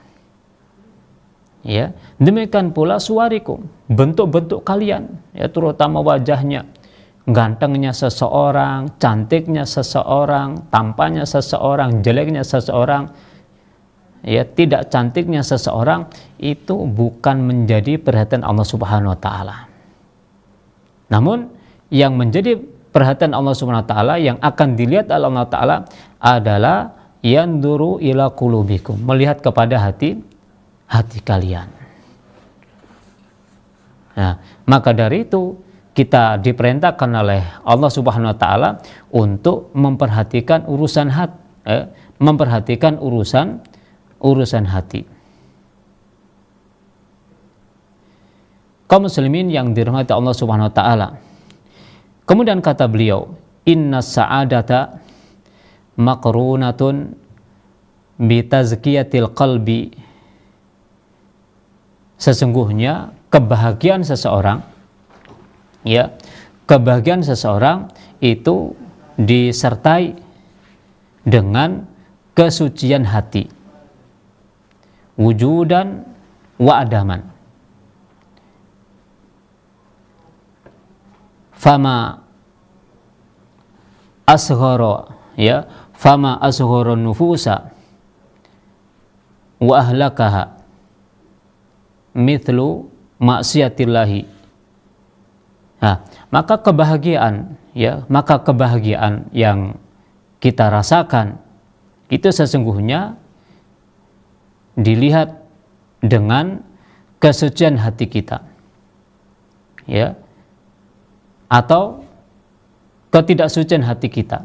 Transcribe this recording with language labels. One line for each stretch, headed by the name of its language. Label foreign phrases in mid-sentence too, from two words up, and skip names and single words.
Indonesian: Ya, demikian pula suwarikum, bentuk-bentuk kalian, ya, terutama wajahnya, gantengnya seseorang, cantiknya seseorang, tampannya seseorang, jeleknya seseorang, ya, tidak cantiknya seseorang, itu bukan menjadi perhatian Allah
Arabic: سبحانه وتعالى.
Indonesian: Namun yang menjadi perhatian Allah
Arabic: سبحانه وتعالى,
Indonesian: yang akan dilihat oleh Allah Ta'ala adalah
Arabic: ينظر إلى قلوبكم,
Indonesian: melihat kepada hati kalian. Nah, maka dari itu kita diperintahkan oleh Allah
Arabic: سبحانه وتعالى
Indonesian: untuk memperhatikan urusan hati, memperhatikan urusan hati. Kaum muslimin yang dirahmati Allah
Arabic: سبحانه وتعالى.
Indonesian: Kemudian kata beliau,
Arabic: إن السعادة مقرونة بتزكية القلب.
Indonesian: Sesungguhnya kebahagiaan seseorang, ya, kebahagiaan seseorang itu disertai dengan kesucian hati,
Arabic: وجودا وعدما. فما أصغر, ya, فما أصغر النفوس وأهلكها مثل معصية الله.
Indonesian: Nah, maka kebahagiaan, ya, maka kebahagiaan yang kita rasakan itu sesungguhnya dilihat dengan kesucian hati kita, ya, atau ketidaksucian hati kita.